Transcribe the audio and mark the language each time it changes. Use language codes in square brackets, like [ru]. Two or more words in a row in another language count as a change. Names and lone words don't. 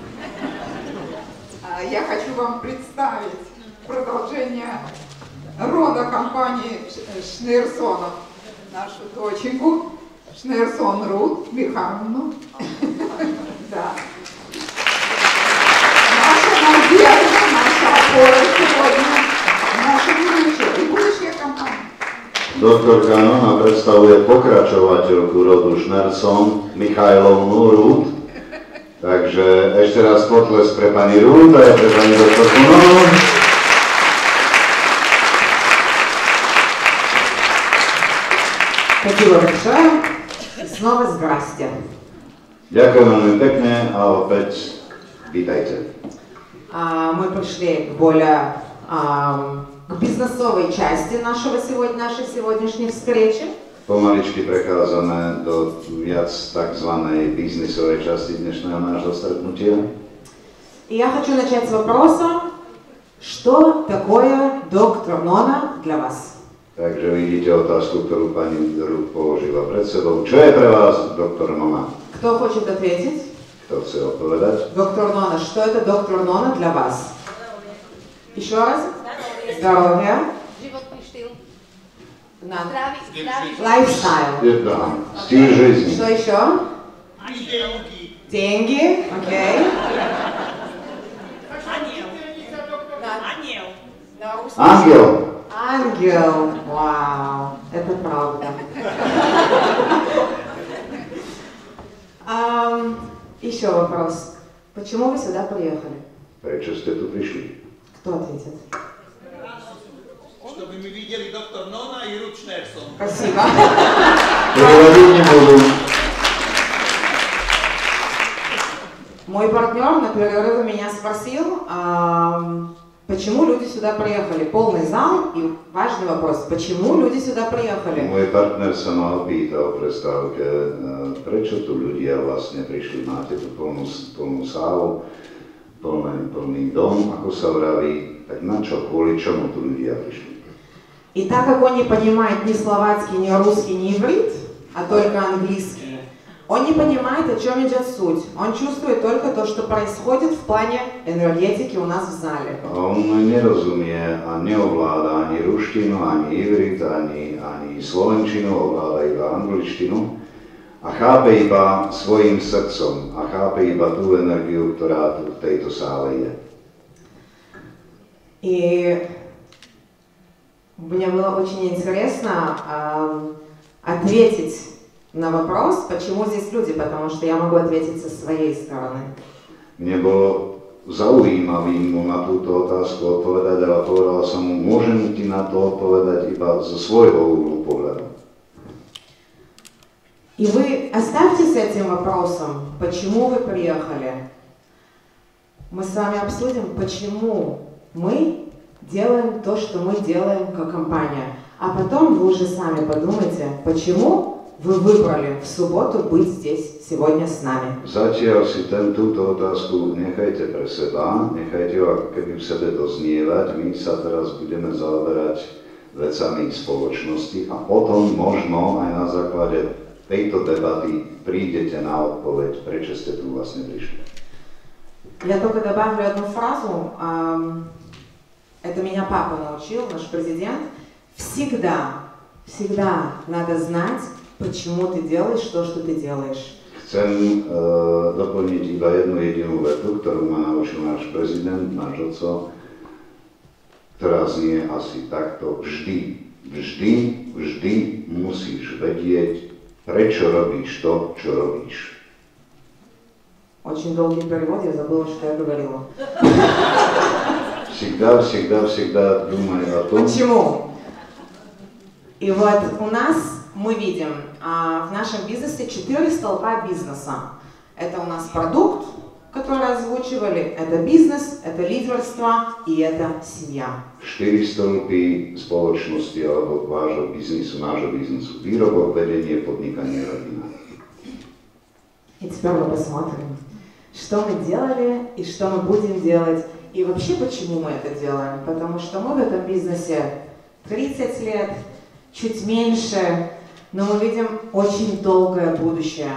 [ru] Я хочу вам представить продолжение рода компании Шнейрсонов, нашу доченьку Шнейрсон Рут Михайловну. Да. Наша надежда, наша опора сегодня, наша будущее и будущее компании. [sk] Doktorka Nona predstavuje pokračovateľku rodu Šnerson Michajlovnu Rút. Takže ešte raz potlesk pre pani Rút a aj pre pani doktorku Nonu. [ru] Спасибо большое. И снова здрасте. [sk] Ďakujem veľmi pekne a opäť vítajte. [ru] Мы пришли к более к бизнесовой части нашей сегодняшней встречи. [sk] Pomaličky prechádzame do viac tzv. Biznisovej časti dnešného nášho stretnutia. [ru] И я хочу начать с вопроса, что такое доктор Нона для вас? [sk] Takže vidíte otázku, ktorú pani Rút položila pred sebou. Čo je pre vás doktor Nona? [ru] Кто хочет ответить? [sk] Kto chce odpovedať? [ru] Доктор Нона, что это доктор Нона для вас? Еще раз? Здоровье. [sk] Životný štýl. [ru] Лайфстайл. Стиль жизни. Что еще? Деньги. Окей. Ангел. Ангел. Вау. Это правда. Еще вопрос. Почему вы сюда приехали? [sk] Prečo ste tu prišli? [ru] Кто ответит? Чтобы мы видели доктор Нона и Рут Шнейрсон. Спасибо. Переводить не буду. Мой партнер на перерыве меня спросил, почему люди сюда приехали. Полный зал и важный вопрос, почему люди сюда приехали? [sk] Môj partner sa ma opýtal v prestávke, prečo tu ľudia vlastne prišli. Máte tu plnú sálu, plný dom, ako sa vraví, tak na čo, kvôli čomu tu ľudia prišli? [ru] И так как он не понимает ни словацкий, ни русский, ни иврит, а только английский, он не понимает, о чем идет суть. Он чувствует только то, что происходит в плане энергетики у нас в зале. [sk] A on nerozumie a neovláda ani ruštinu, ani ivrit, ani slovenčinu, ovláda iba angličtinu a chápe iba svojim srdcom a chápe iba tú energiu, ktorá tu v tejto sále je. [ru] И мне было очень интересно ответить на вопрос, почему здесь люди, потому что я могу ответить со своей стороны. [sk] Mne bolo zaujímavý mu na túto otázku odpovedať, ale povedala som mu, môžem ti na to odpovedať iba zo svojho uhlu pohľadu. [ru] И вы оставьте с этим вопросом, почему вы приехали. Мы с вами обсудим, почему мы делаем то, что мы делаем как компания. А потом вы уже сами подумайте, почему вы выбрали в субботу быть здесь сегодня с нами. [sk] Zatiaľ si túto otázku nechajte pre seba, nechajte ho ako keby v sebe doznievať. My sa teraz budeme zaoberať vecami spoločnosti a potom možno aj na základe tejto debaty prídete na odpoveď, prečo ste tu vlastne prišli. [ru] Я только добавлю одну фразу. Это меня папа научил, наш президент. Всегда надо знать, почему ты делаешь то, что ты делаешь. [sk] Chcem doplniť iba jednu jedinú vetu, ktorú ma naučil náš prezident, náš oco, ktorá znie asi takto. Vždy musíš vedieť, prečo robíš to, čo robíš. [ru] Очень долгий перевод, я забыла, что я говорила. Всегда думай о том. Почему? И вот у нас мы видим в нашем бизнесе 4 столпа бизнеса. Это у нас продукт, который озвучивали, это бизнес, это лидерство и это семья. [sk] 4 stĺpy spoločnosti alebo nášho biznisu. Výrobok, vedenie, podnikanie, rodina. [ru] И теперь мы посмотрим, что мы делали и что мы будем делать. И вообще, почему мы это делаем? Потому что мы в этом бизнесе 30 лет, чуть меньше, но мы видим очень долгое будущее.